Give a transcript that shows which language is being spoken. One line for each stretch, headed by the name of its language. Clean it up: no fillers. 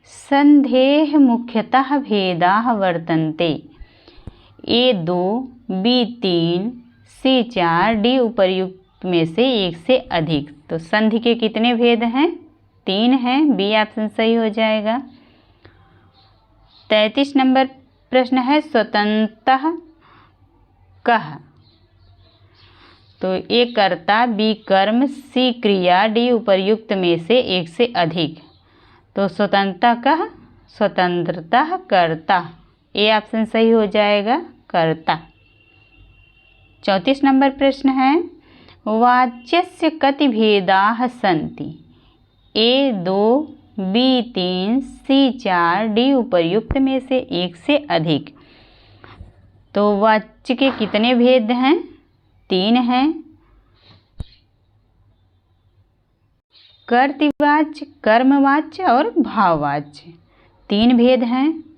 Sanskrit: संधेः मुख्यतः भेदाः वर्तन्ते।
Hindi: ए 2, बी 3, सी 4, डी उपर्युक्त में से एक से अधिक। तो संधि के कितने भेद हैं? 3 हैं। बी ऑप्शन सही हो जाएगा। 33 नंबर प्रश्न है।
Sanskrit: स्वतंत्रतः कः?
Hindi: तो ए कर्ता, बी कर्म, सी क्रिया, डी उपर्युक्त में से एक से अधिक।
Sanskrit: तो स्वतंत्रता कः? स्वतंत्रतः कर्ता।
Hindi: ए ऑप्शन सही हो जाएगा, कर्ता। 34 नंबर प्रश्न है।
Sanskrit: वाच्यस्य कति भेदाः सन्ति?
Hindi: ए 2, बी 3, सी 4, डी उपर्युक्त में से एक से अधिक। तो वाच्य के कितने भेद हैं? 3 हैं। कर्तृवाच्य, कर्मवाच्य और भाववाच्य, 3 भेद हैं।